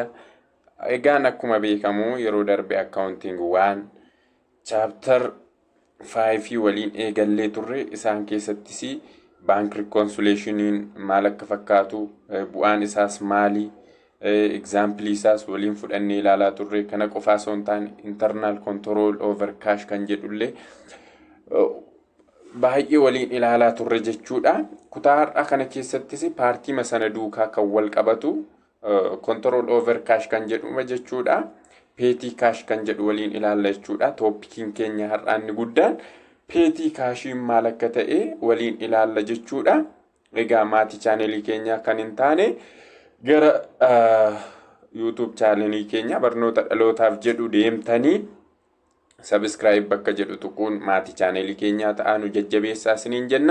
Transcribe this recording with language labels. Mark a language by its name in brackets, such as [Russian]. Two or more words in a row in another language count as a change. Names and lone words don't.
[Oromo] Egaan akkuma beekamu yeroo darbe [English] accounting 1 chapter 5 [Oromo] waliin eegallee turre isaan keessattis [English] bank reconciliationiin [Oromo] maal akka fakkaatu bu'aan isaas maali example isaas waliin fudhannee ilaalaa turre kana qofaa osoo hin taane [English] internal control over cash [Oromo] kan jedhullee baay'ee waliin ilaalaa turre jechuudha. Kutaa har'a kana keessattis paartii sana duukaa kan wal qabatu [English] control over cash [Oromo] kan jedhuma jechuudha. [English] Petty cash [Oromo] kan jedhu waliin ilaalla jechuudha. Toppikiin keenya har'aan ni guddaan [English] petty cashiin [Oromo] maal akka ta'e waliin ilaalla jechuudha. Egaa maatii chaanelii keenyaa kan hin taane gara YouTube chaanelii keenya barnoota dhalootaaf jedhu deemtanii subscribe bakka jedhu tuquun maatii chaanelii keenyaa ta'anu jajjabeessaa isiniin jenna.